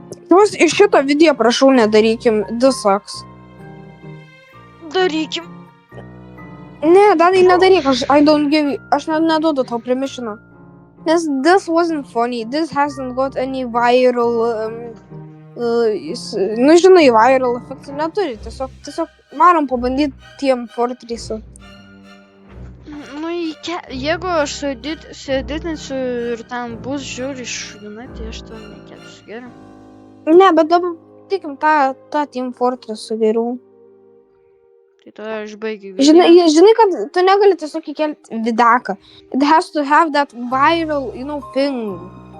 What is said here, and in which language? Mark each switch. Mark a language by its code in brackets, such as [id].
[lt] Jūs iš šito video prašau nedarykim. [en] This sucks. [lt] Darykim. Ne, Danai, nedaryk. Aš neduodu tau permissioną. [en] Nes this wasn't funny. This hasn't got any viral... [lt] nu, žinai, viral efektų neturi. Tiesiog varom pabandyti Team Fortress'u. Nu, jeigu aš sueditinsiu ir ten bus žiūri šudinai, tai aš to nekelsiu. Gerai. Ne, bet dabar tikim tą Team Fortress'u geriau. Tai tada aš baigiu. Žinai, kad tu negali tiesiog įkelti vidaką. [en] It has to have that viral, thing.